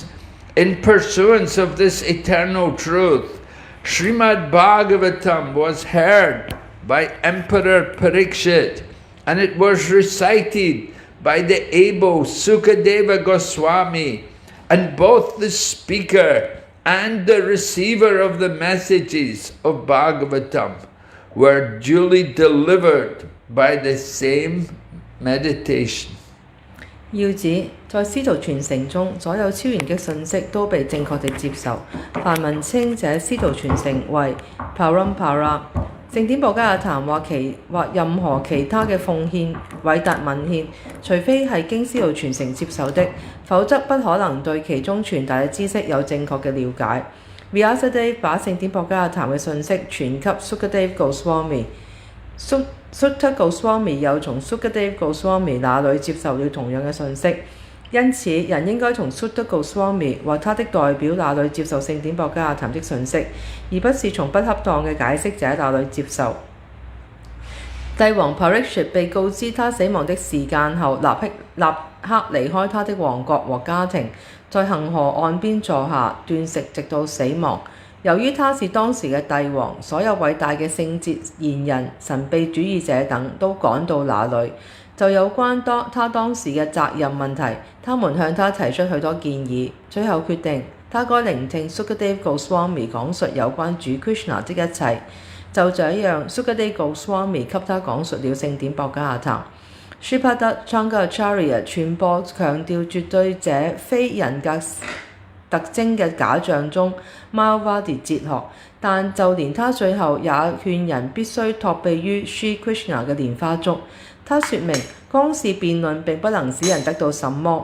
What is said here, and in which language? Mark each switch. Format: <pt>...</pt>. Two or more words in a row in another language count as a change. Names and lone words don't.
<en>In pursuance of this eternal truth, Srimad Bhagavatam was heard by Emperor Parikshit, and it was recited by the able Sukadeva Goswami, and both the speaker and the receiver of the messages of Bhagavatam were duly delivered by the same meditation.</en> <yue>要指在師徒傳承中，所有超然嘅信息都被正確地接受。梵文稱這師徒傳承為 parampara。聖典博加雅談或任何其他嘅奉獻、偉達文獻，除非係經師徒傳承接受的，否則不可能對其中傳達嘅知識有正確嘅了解。Vyasadeva 把聖典博加雅談嘅信息傳給 Sukadeva Goswami。Sutta Goswami 又從 Sukadeva Goswami 那裏接受了同樣嘅信息，因此人應該從 Sutta Goswami 或他的代表那裏接受聖典博加雅談的信息，而不是從不恰當嘅解釋者那裏接受。帝王 Parikshit 被告知他死亡的時間後，立刻離開他的王國和家庭，在恒河岸邊坐下斷食直到死亡。由於他是當時嘅帝王，所有偉大嘅聖哲賢人、神秘主義者等都趕到那裏。就有關他當時嘅責任問題，他們向他提出許多建議，最後決定他該聆聽 Sukadeva Goswami 講述有關主 Krishna 的一切。就這樣 ，Sukadeva Goswami 給他講述了聖典博加雅談。Sripad Shankaracharya 傳播強調絕對這非人格特徵嘅假象中 Mayavadi 哲學，但就連他最後也勸人必須託庇於 Sri Krishna 嘅蓮花足。他說明光是辯論並不能使人得到什麼。</yue>